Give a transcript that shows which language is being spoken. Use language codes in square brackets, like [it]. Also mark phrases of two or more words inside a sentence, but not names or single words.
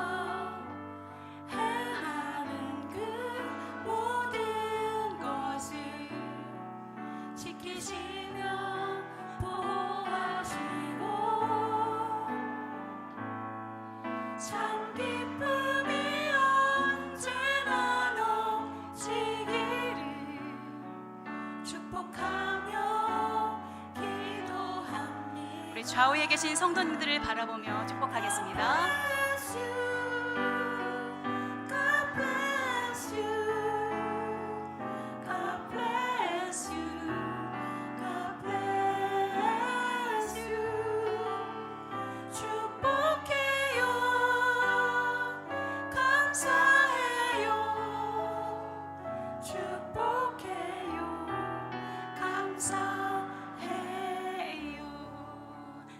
[ko] 행하는 그 모든 것을 지키시며 보호하시고 참 기쁨이 언제나 넘치기를 축복하며 기도합니다. 우리 좌우에 계신 성도님들을 바라보며 축복하겠습니다. [en] God bless you. God bless you. God bless you. [ko] 축복해요. 감사해요. 축복해요. 감사해요.